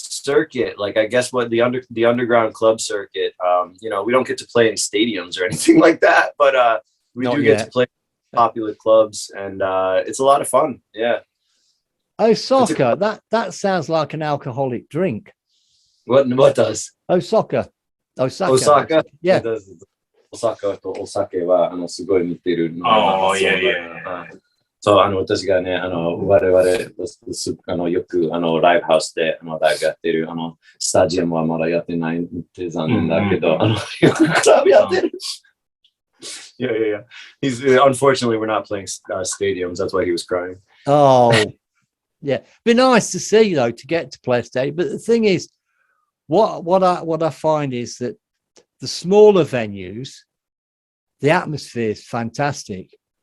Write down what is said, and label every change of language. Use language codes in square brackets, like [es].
[en] circuit, like I guess what the underground club circuit, you know, we don't get to play in stadiums or anything like that, but we do get to play popular clubs, and it's a lot of fun. Yeah. Osaka, that sounds like an alcoholic drink. What does? Osaka. Yeah. Yeah. It does. [ja] Osaka とお酒はすごい似てるの。いやいや。そう、私がね、我々、よく、ライブハウスで、ライブやってる、スタジアムはまだやってないって残念だけど、よくクラブやってる。 [en] Yeah. Unfortunately, we're not playing stadiums. That's why he was crying. Oh, yeah. Be nice to see, though, to get to play a stadium. But the thing is, what I find is that the smaller venues, the atmosphere is fantastic.